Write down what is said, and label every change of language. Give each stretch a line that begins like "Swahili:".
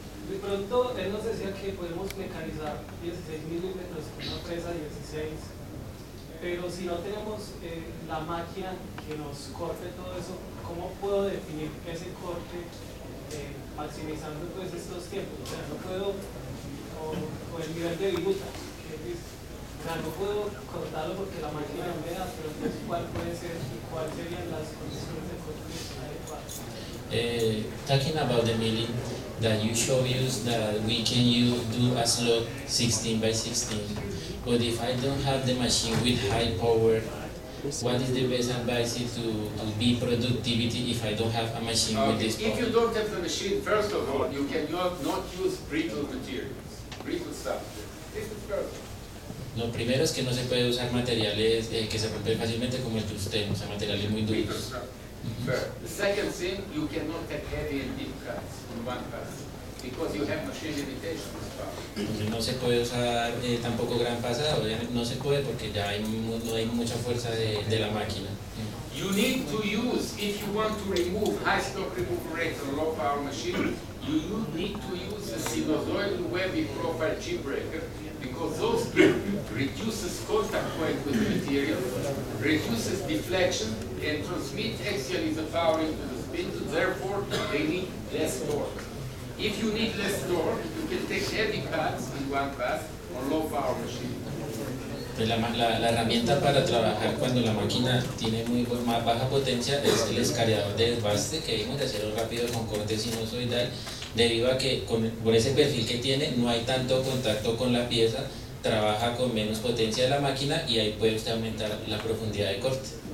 Spanish: De pronto él nos decía que podemos mecanizar 16 milímetros con una fresa 16, pero si no tenemos la máquina que nos corte todo eso, ¿cómo puedo definir ese corte maximizando pues estos tiempos? O sea, no puedo, o el nivel de viruta, o sea, no puedo cortarlo porque la máquina no me da, pero entonces ¿cuál puede ser y cuáles serían las condiciones de corte adecuadas?
English: Talking about the milling that you show us that we can do a slot 16 by 16, but if I don't have the machine with high power, what is the best advice to be productivity if I don't have a machine with this power? If you don't have the machine, first of all, you can not use brittle materials, brittle stuff. This is first.
Spanish: Lo primero es que no se puede usar materiales que se rompen fácilmente como el tungsteno, o sea, materiales muy duros.
English: The second thing, you cannot have heavy and deep cuts in one pass because you have machine limitations.
Spanish: Entonces no se puede usar tampoco gran pasada, obviamente no se puede porque ya no hay mucha fuerza de la máquina.
English: You need to use, if you want to remove high stock removal rate on low power machine, you need to use the sinusoidal webby profile chip breaker because those reduces contact point with the material, reduces deflection, and transmit axially the power into the spindle, therefore they need less torque. If you need less torque, you can take heavy cuts in one pass on low power machine.
Spanish: Pues la herramienta para trabajar cuando la máquina tiene más baja potencia es el escariador de desbaste, que vimos de acero rápido con corte sinusoidal, debido a que por ese perfil que tiene no hay tanto contacto con la pieza, trabaja con menos potencia de la máquina y ahí puede usted aumentar la profundidad de corte.